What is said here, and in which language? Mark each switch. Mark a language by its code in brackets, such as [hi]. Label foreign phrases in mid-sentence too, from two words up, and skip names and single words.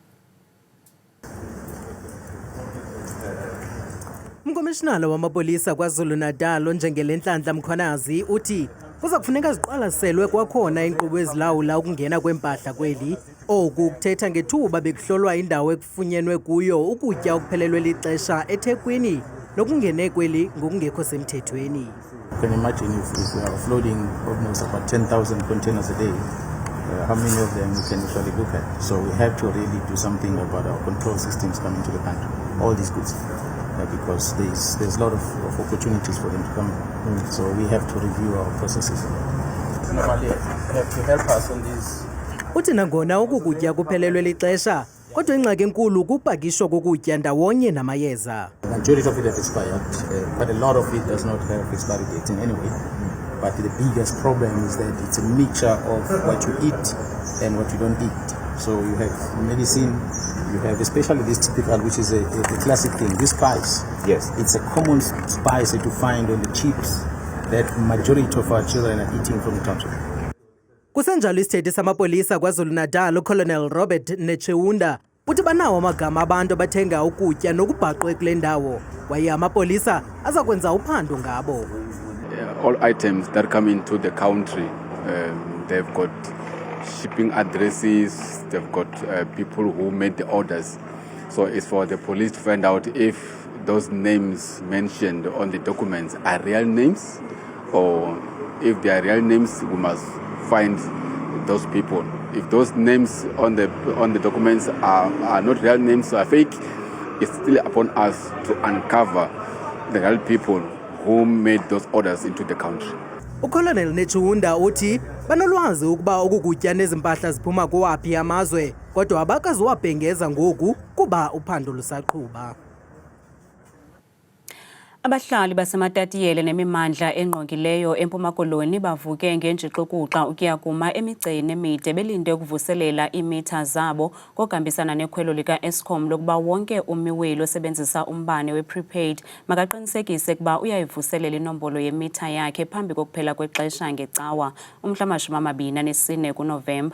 [xh] Umkomishinala wamapolisa KwaZulu-Natal uNjengele Nhlanhla Mkhwanazi uthi kuza kufuneka ziqwalaselwe kwakhona inkqubo ezilawula ukungena kwempahla kweli. Oku kuthetha ngethuba bekuhlolwa indawo ekufunyenwe kuyo ukutya okuphelelwe lixesha eThekwini nokungene kweli ngokungekho semthethweni. [en] You can imagine if we are offloading almost about 10,000 containers a day, how many of them we can usually look at. So we have to really do something about our control systems coming to the country, all these goods. Because there's a lot of opportunities for them to come in. So we have to review our processes. Somebody have to help us on this. [xh] Uthi nangona ukutya kuphelelwe lixesha kodwa ingxaki enkulu kupakishwa kokutya ndawonye namayeza. [en] The majority of it has expired, but a lot of it does not have expiry dates in any way. But the biggest problem is that it's a mixture of what you eat and what you don't eat. So you have medicine, you have especially this typical, which is a classic thing, this spice. Yes. It's a common spice that you find on the chips that majority of our children are eating from the township. [xh] Kusenjalo isithethi samapolisa KwaZulu-Natal uColonel Robert Nechewunda uthi banawo amagama abantu abathenga ukutya nokubhaqwe kule ndawo kwaye amapolisa aza kwenza uphando ngabo. [en] All items that come into the country, they've got shipping addresses, they've got people who made the orders. So it's for the police to find out if those names mentioned on the documents are real names, or if they are real names, we must find those people. If those names on the documents are not real names, are fake, it's still upon us to uncover the real people who made those orders into the country. [xh] uColonel Nechewunda uthi banolwazi ukuba ukutya nezimpahla ziphuma kuwaphi amazwe kodwa abakaziwabhengeza ngoku kuba uphando lusaqhuba. Abahlali basematatiyele nemimandla engqongileyo eMpuma Koloni bavuke ngenjixukuxa ukuya kuma emigceni emide belinde ukuvuselela imitha zabo ngokubambisana nekhwelo lika-Eskom lokuba wonke umiweli osebenzisa umbane we-prepaid makaqinisekise ukuba uyayivuselela inombolo yemitha yakhe phambi kokuphela kwexesha ngecawa umhla-24 kuNovemba.